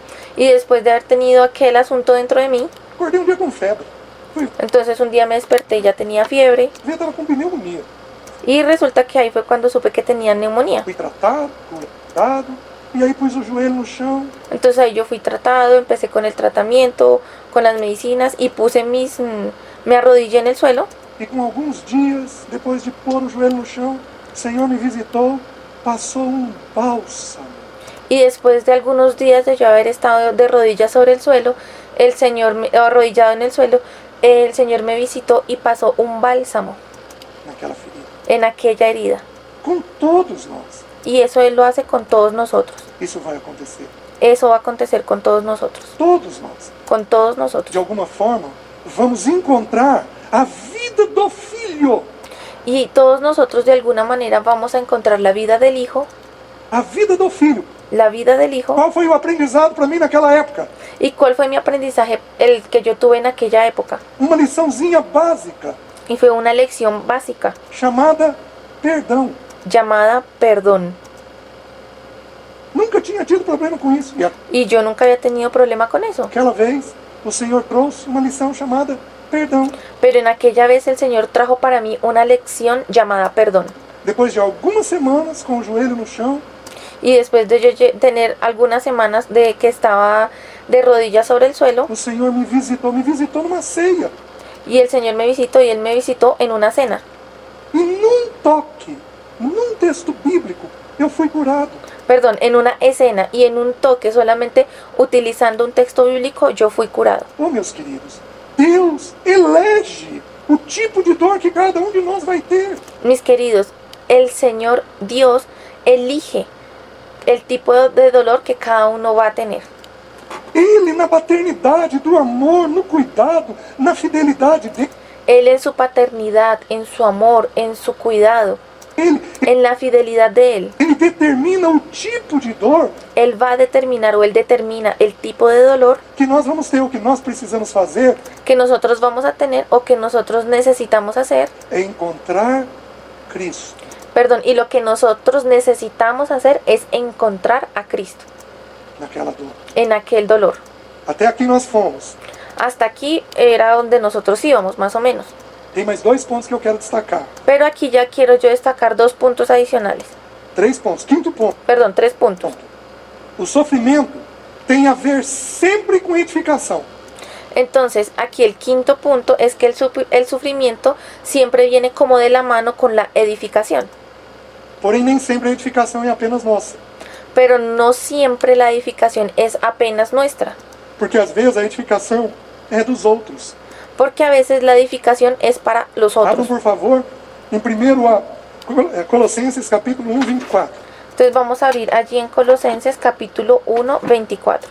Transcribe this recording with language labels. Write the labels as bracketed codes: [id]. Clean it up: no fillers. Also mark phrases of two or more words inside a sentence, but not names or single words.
[es] Y después de haber tenido aquel asunto dentro de mí, [pt] acordei dia com febre. Fui [es] entonces un día me desperté y ya tenía fiebre, [pt] ver, estava com pneumonia. [es] y resulta que ahí fue cuando supe que tenía neumonía. [pt] Fui tratado, curado, e aí pus o joelho no chão. [es] Entonces ahí yo fui tratado, empecé con el tratamiento, con las medicinas, y puse me arrodillé en el suelo. [pt] E com alguns dias, depois de pôr o joelho no chão, o Senhor me visitou, passou bálsamo. [es] Y después de algunos días de yo haber estado de rodillas sobre el suelo, arrodillado en el suelo, el Señor me visitó y pasó un bálsamo [pt] Naquela ferida. [es] en aquella herida. [pt] Com todos nós, [es] Y eso Él lo hace con todos nosotros. [pt] isso vai acontecer. [es] Eso va a acontecer con todos nosotros. [pt] Todos nós, [es] Con todos [pt] de [es] nosotros. [pt] alguma forma, vamos encontrar a vida do Filho. [es] Y todos nosotros de alguna manera vamos a encontrar la vida del Hijo. [pt] A vida do Filho. [es] La vida del Hijo. [pt] Qual foi o aprendizado para mim naquela época? [es] ¿Y cuál fue mi aprendizaje, el que yo tuve en aquella época? [pt] Uma liçãozinha básica, [es] Y fue una lección básica [pt] chamada perdão. [es] llamada perdón. [pt] Nunca tinha tido problema com isso. E [es] Y yo nunca había tenido problema con eso. [pt] aquela vez, o Senhor trouxe uma lição chamada perdão. [es] Pero en aquella vez el Señor trajo para mí una lección llamada perdón. [pt] Depois de algumas semanas com o joelho no chão, [es] Y después de yo tener algunas semanas de que estaba de rodillas sobre el suelo, [pt] o Senhor me visitou numa ceia. [es] y el Señor me visitó, y Él me visitó en una cena. [pt] E num toque, num texto bíblico, eu fui curado. [es] Perdón, en una escena y en un toque, solamente utilizando un texto bíblico, yo fui curado. [pt] Oh, meus queridos, Deus elege o tipo de dor que cada de nós vai ter. [es] Mis queridos, el Señor Dios elige el tipo de dolor que cada uno va a tener. [pt] Ele, na paternidade, do amor, no cuidado, na fidelidade dele, [es] Él en su paternidad, en su amor, en su cuidado, en la fidelidad de Él, [pt] ele determina o tipo de dor [es] Él va a determinar, o Él determina el tipo de dolor [pt] que nós vamos ter. O que nós precisamos fazer [es] que nosotros vamos a tener o que nosotros necesitamos hacer. [pt] é encontrar Cristo [es] Perdón, y lo que nosotros necesitamos hacer es encontrar a Cristo [pt] naquela dor. [es] en aquel dolor. [pt] Até aqui nós fomos. [es] Hasta aquí era donde nosotros íbamos, más o menos. [pt] Tem mais 2 pontos que eu quero destacar. [es] Pero aquí ya quiero yo destacar 2 puntos adicionales. [pt] 3 pontos. Quinto ponto. [es] Perdón, 3 puntos. [pt] O sofrimento tem a ver sempre com edificação. [es] Entonces, aquí el quinto punto es que el sufrimiento siempre viene como de la mano con la edificación. [pt] Porém, nem sempre a edificação é apenas nossa. [es] Pero no siempre la edificación es apenas nuestra. [pt] Porque às vezes a edificação é dos outros. [es] Porque a veces la edificación es para los [pt] Abram, [es] otros. [pt] por favor, em 1 Colossenses capítulo 1, 24. [es] Entonces vamos a abrir allí en Colosenses capítulo 1, 24.